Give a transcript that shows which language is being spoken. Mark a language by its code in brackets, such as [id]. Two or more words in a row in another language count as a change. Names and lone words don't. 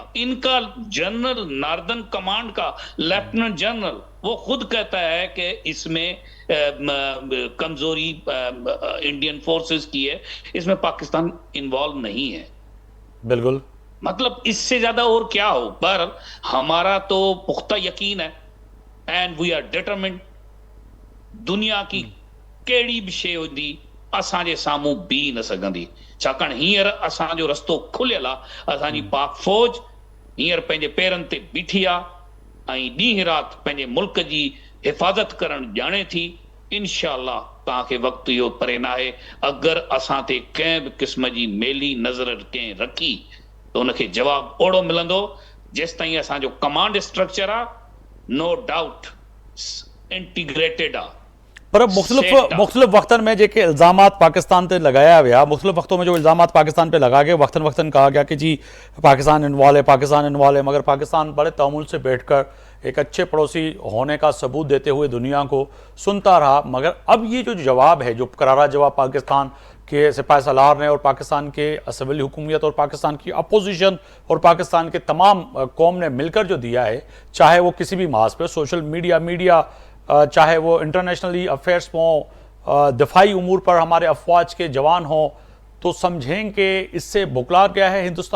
[ur] ان کا [en] General Northern Command [ur] کا [en] Lieutenant General [ur] وہ خود کہتا ہے کہ اس میں کمزوری [en] Indian forces [ur] کی ہے، اس میں پاکستان انوالو نہیں ہے. بالکل, مطلب اس سے زیادہ اور کیا ہو۔ پر ہمارا تو پختہ یقین ہے [en] and we are determined. [sd] दुनिया की केड़ी भी शे होती असांजे साम्हूं बीह न सघंदी, छाकाणि हींअर असांजो रस्तो खुलियल आहे। असांजी पाक फौज हींअर पंहिंजे पेरनि ते बीठी आहे ऐं ॾींहुं राति पंहिंजे मुल्क जी हिफ़ाज़त करणु ॼाणे थी। इंशाअल्लाह तव्हांखे वक़्तु इहो परे न आहे, अगरि असां ते कंहिं बि क़िस्म जी मेली नज़र कंहिं रखी त उनखे जवाबु ओड़ो मिलंदो जेसिताईं असांजो [en] command structure [sd] आहे [en] no doubt integrated [sd] आहे। पर मुख़्तलिफ़ वक़्तनि में जेके इल्ज़ामात पाकिस्तान पे लगाया विया, [ur] مختلف وقتوں میں جو الزامات پاکستان پہ لگا کے وقتاً وقتاً کہا گیا کہ جی پاکستان انوالو ہے، مگر پاکستان بڑے تأمل سے بیٹھ کر ایک اچھے پڑوسی ہونے کا ثبوت دیتے ہوئے دنیا کو سنتا رہا. مگر اب یہ جو جواب ہے، جو کرارا جواب پاکستان کے سپہ سالار نے اور پاکستان کے سول حکومت اور پاکستان کی اپوزیشن اور پاکستان کے تمام قوم نے مل کر جو دیا ہے، چاہے وہ کسی بھی ماس پہ [en] social media [ur] چاہے وہ [en] internationally affairs [ur] ہوں، دفاعی امور پر ہمارے افواج کے جوان ہوں، تو سمجھیں کہ اس سے بوکھلا گیا ہے ہندوستان